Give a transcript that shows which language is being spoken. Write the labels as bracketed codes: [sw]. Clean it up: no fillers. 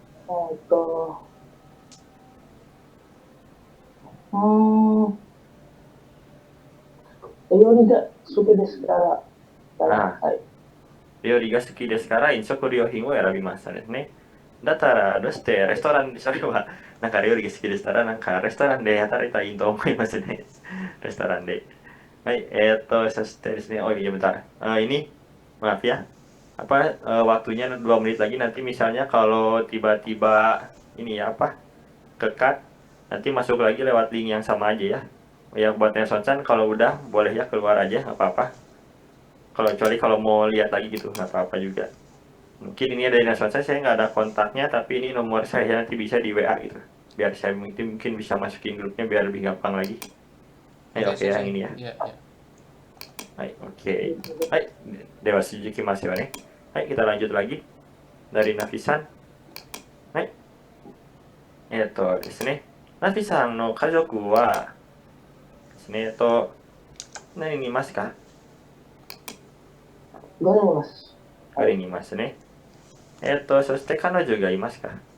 [ja] えっと、うーん、料理が好きですから、ああ、はい。料理が好きですから飲食料品を選びましたですね。だったら、どうしてレストランで、それは、なんか料理が好きでしたら、なんかレストランで働いたらいいと思いますね。レストランで。 [id] Baik, so dari sini, oh iya bentar. Ini, maaf ya. Apa waktunya 2 menit lagi nanti misalnya kalau tiba-tiba ini ya apa kekat, nanti masuk lagi lewat link yang sama aja ya. Yang buat Nelson Chan kalau udah boleh ya keluar aja nggak apa-apa. Kalau kecuali kalau mau lihat lagi gitu nggak apa-apa juga. Mungkin ini dari Nelson Chan saya nggak ada kontaknya tapi ini nomor saya nanti bisa di WA gitu. Biar saya mungkin bisa masukin grupnya biar lebih gampang lagi. Ayo Oke, siap, yang siap. ini ya. [ja] いや、いや。 [id] Hai, oke. Hai, Dewa Suzuki Mas Yone. Hai, kita lanjut lagi dari Nafisan. [ja] Hai, ですね。ナフィさんの家族はですね、何人いますか？ 5人います。 5人いますね。そして彼女がいますか？